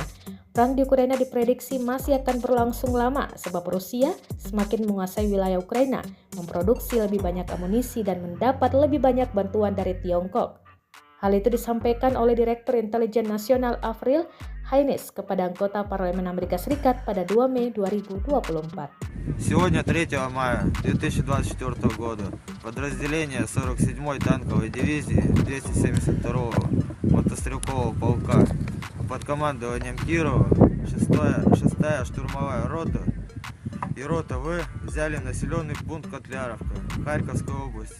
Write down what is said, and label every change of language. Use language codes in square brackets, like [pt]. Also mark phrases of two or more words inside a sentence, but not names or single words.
[id] Perang di Ukraina diprediksi masih akan berlangsung lama sebab Rusia semakin menguasai wilayah Ukraina, memproduksi lebih banyak amunisi dan mendapat lebih banyak bantuan dari Tiongkok. Hal itu disampaikan oleh Direktur Intelijen Nasional Avril Haines kepada anggota Parlemen Amerika Serikat pada 2 Mei 2024. [ru] Сегодня, 3 мая 2024 года, подразделение 47-й танковой дивизии 272-го мотострелкового полка под командованием Кирова, 6-я штурмовая рота и рота В взяли населенный пункт Котляровка Харьковской области.